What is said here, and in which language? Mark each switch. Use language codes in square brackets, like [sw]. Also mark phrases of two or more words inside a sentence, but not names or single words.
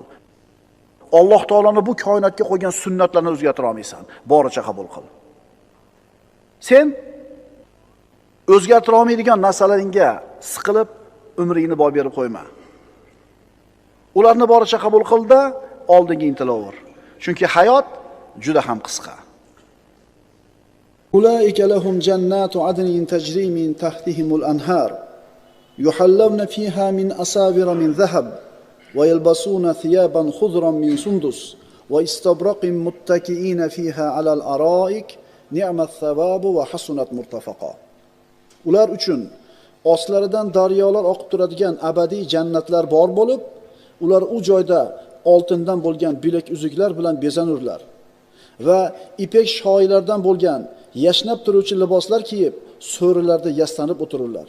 [uz] Alloh taoloning bu koinotga qo'ygan sunnatlarni o'zgartira olmaysan, boricha qabul qil. Sen o'zgartira olmaydigan narsalaringga siqilib umringni boy berib qo'yma. Ularni boricha qabul qilda, oldinga intilaver. Chunki hayot juda ham qisqa. [ar] أولئك لهم جنات عدن تجري من تحتهم الأنهار. يحلون فيها من أساور من ذهب ويلبسون ثيابا خضرا من سندس وإستبرق متكئين فيها على الأرائك نعم الثواب وحسنت مرتفقا. [uz] Ular uchun ostlaridan daryolar oqib turadigan abadiy jannatlar bor bo'lib, ular u joyda oltindan bo'lgan bilak uzuklar bilan bezanurlar va ipek shoyilardan bo'lgan yashnab turuvchi liboslar kiyib, so'rilarda yastanib o'tirurlar.